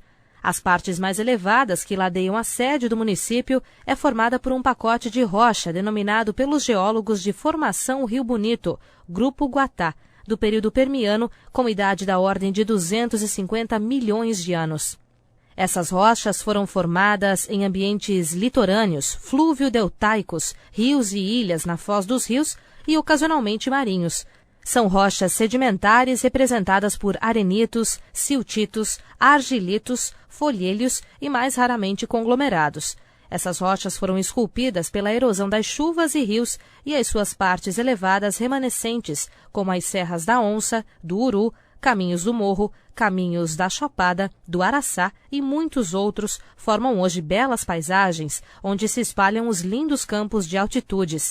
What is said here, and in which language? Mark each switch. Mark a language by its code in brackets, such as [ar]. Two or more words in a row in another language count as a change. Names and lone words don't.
[pt] As partes mais elevadas que ladeiam a sede do município é formada por um pacote de rocha denominado pelos geólogos de Formação Rio Bonito, Grupo Guatá, do período Permiano, com idade da ordem de 250 milhões de anos. Essas rochas foram formadas em ambientes litorâneos, flúvio-deltaicos, rios e ilhas na foz dos rios e ocasionalmente marinhos. São rochas sedimentares representadas por arenitos, siltitos, argilitos, folhêlios e mais raramente conglomerados. Essas rochas foram esculpidas pela erosão das chuvas e rios e as suas partes elevadas remanescentes, como as serras da Onça, do Uru, Caminhos do Morro, Caminhos da Chapada, do Araçá e muitos outros, formam hoje belas paisagens, onde se espalham os lindos campos de altitudes.